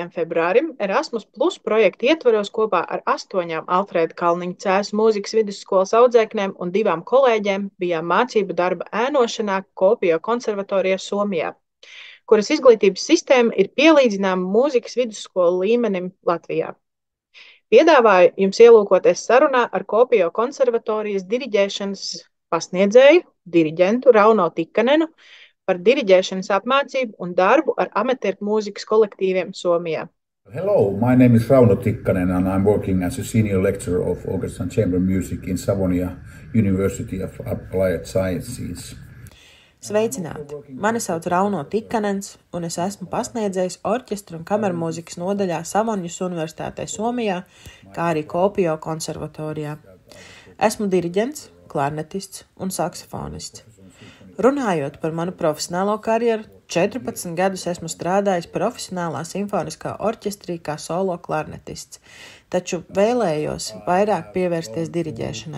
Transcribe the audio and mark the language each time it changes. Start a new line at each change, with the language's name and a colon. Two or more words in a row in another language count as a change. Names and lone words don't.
Latvian: februārim Erasmus Plus projekta ietvaros kopā ar 8 Alfrēda Kalniņa Cēsu mūzikas vidusskolas audzēknēm un 2 kolēģiem bijām mācību darba ēnošanā Kuopio konservatorijā Somijā, kuras izglītības sistēma ir pielīdzināma mūzikas vidusskolu līmenim Latvijā. Piedāvāju jums ielūkoties sarunā ar Kuopio konservatorijas diriģēšanas pasniedzēju, diriģentu Rauno Tikkanenu, par diriģēšanas apmācību un darbu ar amatieru mūzikas kolektīviem Somijā.
English: Hello, my name is Rauno Tikkanen and I'm working as a senior lecturer of orchestra and chamber music in Savonia University of Applied Sciences.
Latvian: Sveicināti! Mani sauc Rauno Tikkanens un es esmu pasniedzējis orķestra un kamermūzikas nodaļā Savonijas Universitātē Somijā, kā arī Kuopio konservatorijā. Esmu diriģents, klarnetists un saksofonists. Runājot par manu profesionālo karjeru, 14 gadus esmu strādājis profesionālā simfoniskā orķestrī kā solo klarnetists, taču vēlējos vairāk pievērsties diriģēšanai.